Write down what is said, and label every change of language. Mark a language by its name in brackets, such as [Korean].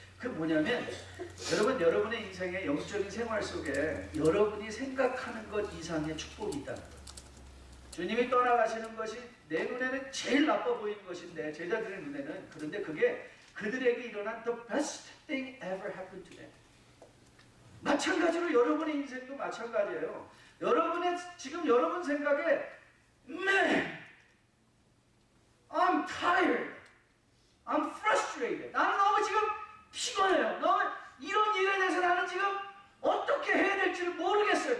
[Korean] 그 뭐냐면, 여러분, 여러분의 인생의 영적인 생활 속에 여러분이 생각하는 것 이상의 축복이 있다는 거예요. 주님이 떠나가시는 것이 내 눈에는 제일 나빠 보이는 것인데, 제자들의 눈에는, 그런데 그게 그들에게 일어난 [English] the best thing ever happened to them. [Korean] 마찬가지로 여러분의 인생도 마찬가지예요. 여러분의 지금 여러분 생각에 [English] Man, I'm tired, I'm frustrated. [Korean] 나는 너무 지금 피곤해요. 너무 이런 일에 대해서 나는 지금 어떻게 해야 될지를 모르겠어요.